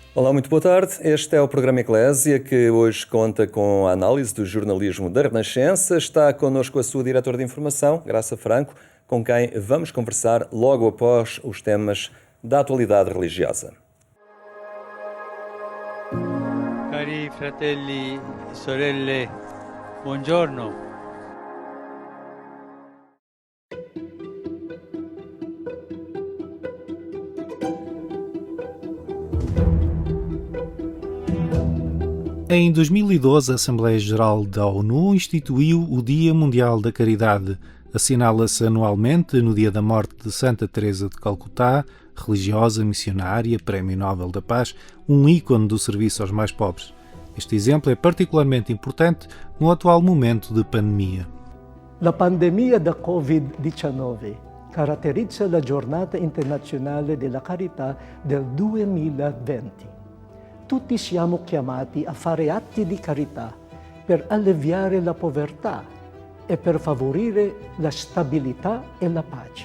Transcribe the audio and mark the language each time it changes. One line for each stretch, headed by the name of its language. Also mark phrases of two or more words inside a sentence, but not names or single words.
Portuguese: Olá, muito boa tarde. Este é o programa Eclésia, que hoje conta com a análise do jornalismo da Renascença. Está connosco a sua diretora de informação, Graça Franco, com quem vamos conversar logo após os temas da atualidade religiosa.
Italian: Cari fratelli e sorelle, buongiorno.
Portuguese: Em 2012, a Assembleia Geral da ONU instituiu o Dia Mundial da Caridade. Assinala-se anualmente no dia da morte de Santa Teresa de Calcutá, religiosa, missionária, Prémio Nobel da Paz, um ícone do serviço aos mais pobres. Este exemplo é particularmente importante no atual momento de pandemia.
Italian: La pandemia da Covid-19 caratterizza la Giornata Internazionale della Carità del 2020. Tutti siamo chiamati a fare atti di carità per alleviare la povertà e per favorire la stabilità e la pace.